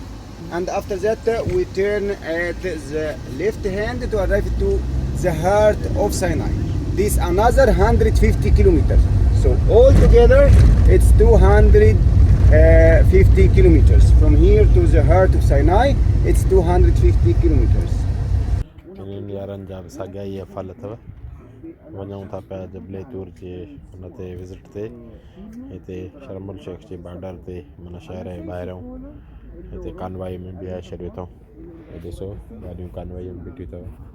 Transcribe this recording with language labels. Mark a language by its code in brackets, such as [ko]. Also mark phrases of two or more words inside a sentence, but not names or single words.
[en] And after that we turn at the left hand to arrive to the heart of Sinai. This another 150 kilometers. So all together it's 250 kilometers. From here to the heart of Sinai, it's 250 kilometers. [sd] वञूं था पिया जबले तूर जे हुन ते विज़िट ते हिते शर्म अल शेख जे बॉर्डर ते माना शहर जे ॿाहिरियों हिते कानवाई में बीहाए छॾियो अथऊं ॾिसो गाॾियूं कानवाई में बीठियूं अथव